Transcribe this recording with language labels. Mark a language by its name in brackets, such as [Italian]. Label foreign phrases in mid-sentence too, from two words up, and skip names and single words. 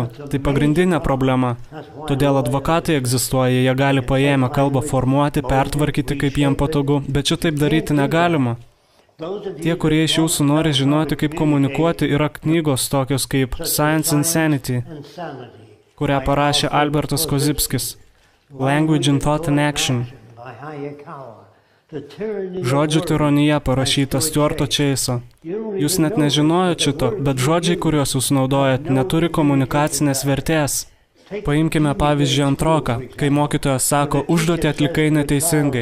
[Lithuanian] Tai pagrindinė problema. Todėl advokatai egzistuoja, jie gali paėmę kalbą formuoti, pertvarkyti, kaip jiem patogu, bet šitaip daryti negalima. Tie, kurie iš jūsų nori žinoti, kaip komunikuoti, yra knygos tokios kaip Science and Sanity, kurią parašė Albertas Kozipskis. Language and Thought in Action. Žodžių tironija parašyta Stuarto Chase'o. Jūs net nežinojot šito, bet žodžiai, kuriuos jūs naudojat, neturi komunikacinės vertės. Paimkime pavyzdžiui antroką, kai mokytojas sako, užduotį atlikai neteisingai.